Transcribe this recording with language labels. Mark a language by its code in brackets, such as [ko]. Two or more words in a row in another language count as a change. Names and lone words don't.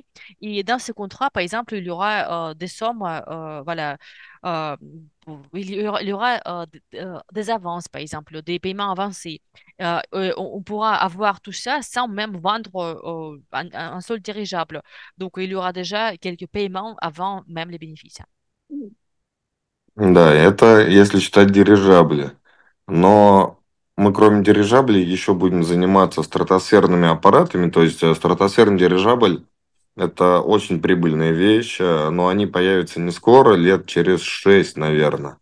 [fr] Et dans ces contrats, par exemple, il y aura des sommes, voilà, euh, il y aura des avances, par exemple, des paiements avancés. On pourra avoir tout ça sans même vendre un seul dirigeable. Donc, il y aura déjà quelques paiements avant même les bénéfices. [ru] Да, это если считать дирижабли. Но мы кроме дирижаблей еще будем заниматься стратосферными аппаратами. То есть стратосферный дирижабль– это очень прибыльная вещь, но они появятся не скоро, лет через 6, наверное.